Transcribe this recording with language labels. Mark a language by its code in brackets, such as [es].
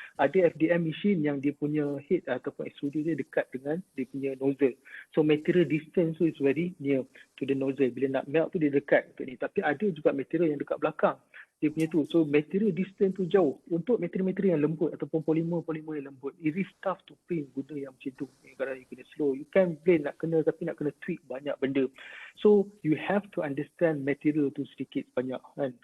[ms] Ada FDM machine yang dia punya head ataupun extruder dia dekat dengan dia punya nozzle. [en] So material distance tu is very near to the nozzle. [ms] Bila nak melt tu dia dekat untuk ni. Tapi ada juga material yang dekat belakang dia punya tu. So material distance tu jauh. Untuk material-material yang lembut ataupun polymer yang lembut, [en] it is tough to print [ms] benda yang macam tu. Kadang you kena slow. You can blend tapi nak kena tweak banyak benda. [en] So you have to understand [ms] material tu sedikit banyak kan.